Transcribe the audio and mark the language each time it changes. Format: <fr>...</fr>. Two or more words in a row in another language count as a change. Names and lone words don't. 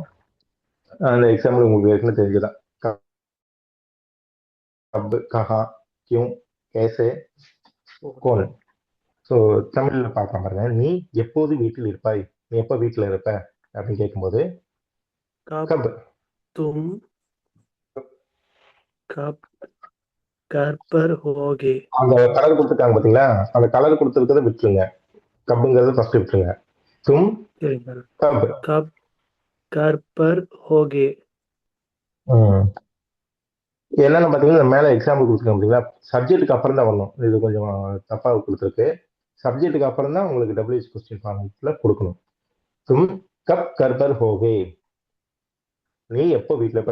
<ta>அந்த எக்ஸாம்பிள் உங்களுக்கு ஏற்கனவே தெரிஞ்சுதான்.</ta> <hi>कब, कहाँ, क्यों, कैसे, कौन.</hi> <ta>ஸோ தமிழ்ல பார்க்கலாம் பாருங்க. நீ எப்போது வீட்டில் இருப்பாய்? நீ எப்போ வீட்டில் இருப்ப அப்படின்னு கேட்கும்போது,</ta> <hi>कब कब तुम कब घर पर होगे?</hi> <ta>அந்த கலர் கொடுத்துருக்காங்க பார்த்தீங்களா? அந்த கலர் கொடுத்துருக்கதை விட்டுருங்க. கப்புங்கிறத ஃபர்ஸ்ட் விட்டுருங்க. தும் சரிங்க.</ta> <hi>कब. कब घर पर होगे?</hi> <ta>என்னென்ன பார்த்தீங்கன்னா மேலே எக்ஸாம்பிள் கொடுத்துருக்காங்க பார்த்தீங்களா? சப்ஜெக்ட்டுக்கு அப்புறம் தான் வரணும். இது கொஞ்சம் தப்பாக கொடுத்துருக்கு. சப்ஜெக்ட்டுக்கு அப்புறம் தான் உங்களுக்கு</ta> <en>WH question formல</en> <ta>கொடுக்கணும்.</ta> <hi>तुम कब घर पर होगे.</hi> <ta>நீ எப்போ வீட்டில் இருப்ப?</ta>